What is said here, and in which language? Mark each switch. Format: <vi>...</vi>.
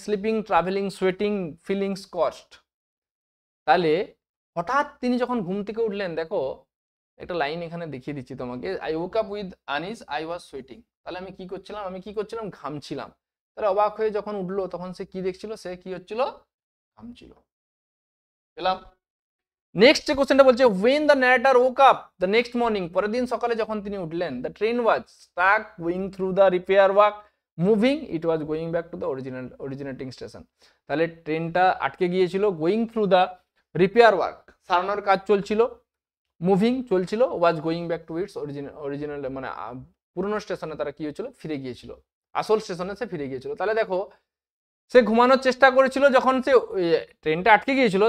<en>Sleeping, travelling, sweating, feeling scorched.</en> <bn>তাহলে হঠাৎ তিনি যখন ঘুম থেকে উঠলেন, দেখো একটা লাইন এখানে দেখিয়ে দিচ্ছি তোমাকে,</bn> <en>I woke up with Anis, I was sweating.</en> <bn>তাহলে আমি কি করছিলাম? আমি কি করছিলাম? ঘামছিলাম। তাহলে অবাক হয়ে যখন উঠলো, তখন সে কি দেখছিল? সে কি হচ্ছিল? ঘামছিল। পেলাম? নেক্সট যে কোশ্চেনটা বলছে,</bn> <en>when the narrator woke up the next morning,</en> <bn>পরের দিন সকালে যখন তিনি উঠলেন,</bn> <en>the train was stuck going through the repair work, moving, it was going back to the originating station.</en> <bn>তাহলে ট্রেনটা আটকে গিয়েছিল,</bn> <en>going through the repair work,</en> <bn>সারানোর কাজ চলছিল, মুভিং চলছিল,</bn> <en>was going back to its original,</en> <bn>মানে পুরনো স্টেশনে তারা কি হয়েছিল? ফিরে গিয়েছিল, আসল স্টেশনে সে ফিরে গিয়েছিল। তাহলে দেখো সে ঘুমানোর চেষ্টা করেছিল যখন সে ট্রেনটা আটকে গিয়েছিল।</bn>